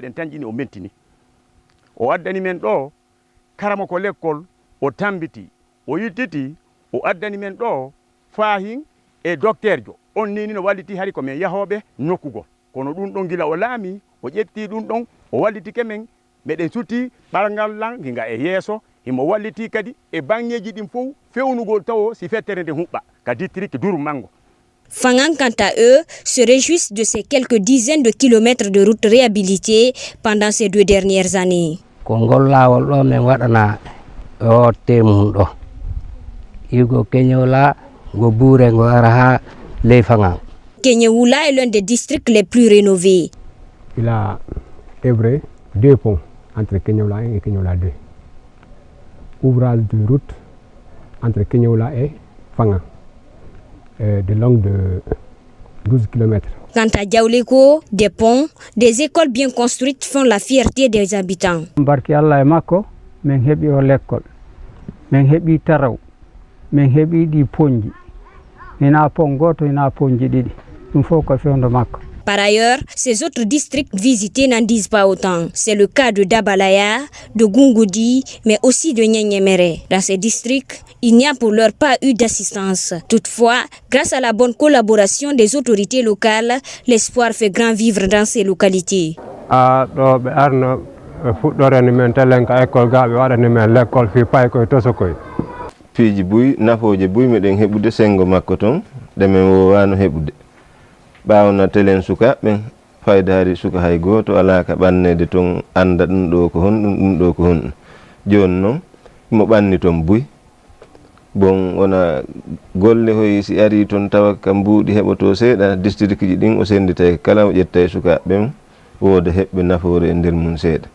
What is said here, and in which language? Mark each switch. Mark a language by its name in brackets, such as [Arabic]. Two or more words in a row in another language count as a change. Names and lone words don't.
[Fula] meɗen tanƴini o mentini o addani men ɗo karama ko lekkol o tambiti o yittiti o addani men ɗo fahin e docteur jo on nini no walliti hari ko men yahoɓe nokkugol kono ɗum ɗon gila o laami o ƴetti ɗum ɗon o wallitike men meɗen sutti ɓargal lan hinga e yeeso himo walliti kadi e bangeji ɗin fof fewnugol tawo si fettere nde huɓɓa ka district Douroum Mango. [French] Fangan, quant à eux, se réjouissent de ces quelques dizaines de kilomètres de routes réhabilitées pendant ces 2 dernières années. [Fula] Kongol lawol ɗo min waɗana o temum ɗo igo Keñola go Bouré go ara ha ley Fangan. [French] Keñoula est l'un des districts les plus rénovés. Il a œuvré 2 ponts entre Keñola 1 et Keñola 2. Ouvrage de route entre Keñola et Fangan de longue de 12 km. Quant à Diaouleko, des ponts, des écoles bien construites font la fierté des habitants. [Fula] Barki Allah e makko min heɓi o l'école min heɓi taraw min heɓi ɗi ponji ina pon goto ina ponji ɗiɗi ɗum fof ko fewndo makko. [French] Par ailleurs, ces autres districts visités n'en disent pas autant. C'est le cas de Dabalaya, de Gungoudi, mais aussi de Nyenyemere. Dans ces districts, il n'y a pour l'heure pas eu d'assistance. Toutefois, grâce à la bonne collaboration des autorités locales, l'espoir fait grand vivre dans ces localités. [Fula] ɗo ɓe arno fuɗɗoreni men tellen ka école ga ɓe waɗani men l'école fi pay koye tosokoye piiji buy nafooje buy meɗen heɓude sengo makko toon ɗe men wowano heɓude ɓawna telen sukaɓeɓen faydari suka hay goto ala ka ɓannede toon anda ɗum ɗo ko honɗum ɗum ɗo ko honɗum joni noon mo ɓanni toon buy bon wona golle hoy si ari toon tawa ka mbuuɗi heɓoto seeɗa district ji ɗin o senditay kala o ƴetta e sukaɓeɓen wooda heɓɓe nafoore e nder mum seeɗa.